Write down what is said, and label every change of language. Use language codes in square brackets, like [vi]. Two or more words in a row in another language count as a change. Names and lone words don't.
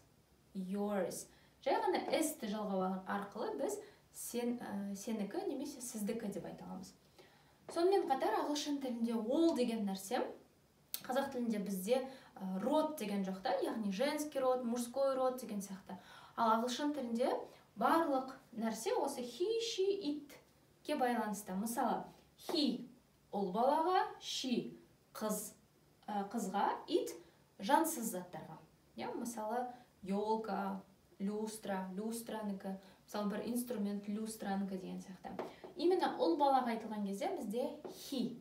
[kk] Жай ғана s-ті жалғау арқылы біз сенікі немесе сіздікі деп айта аламыз. Сонымен қатар ағылшын тілінде ол деген нәрсе, қазақ тілінде бізде род деген жоқ та, яғни [ru] женский род, мужской род [kk] деген сияқты. Ал ағылшын тілінде барлық нәрсе осы [en] he, she, [kk] it-ке байланысты. Мысалы, he ұл балаға, she қызға, it жансыз заттарға. Мысалы, елка, люстра, люстранікі, мысалы бір инструмент люстранікі деген сияқты. Именно ұл балаға айтылған кезде бізде he.